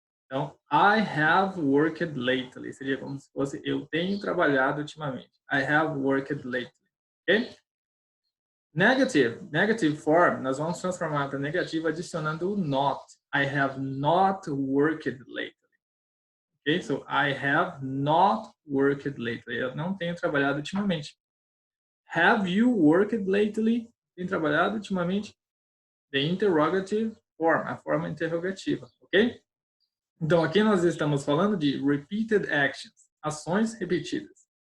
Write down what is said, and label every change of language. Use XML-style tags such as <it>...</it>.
<en>Então, I have worked lately.</en> <pt>Seria como se fosse eu tenho trabalhado ultimamente.</pt> <en>I have worked lately, ok? Negative form,</en> <pt>nós vamos transformar para negativo adicionando o</pt> <en>not. I have not worked lately. Ok? So, I have not worked lately.</en> <pt>Eu não tenho trabalhado ultimamente.</pt> <en>Have you worked lately?</en> <pt>Tem trabalhado ultimamente?</pt> <en>The interrogative form,</en> <pt>a forma interrogativa, ok? Então, aqui nós estamos falando de</pt> <en>repeated actions,</en> <pt>ações repetidas.</pt>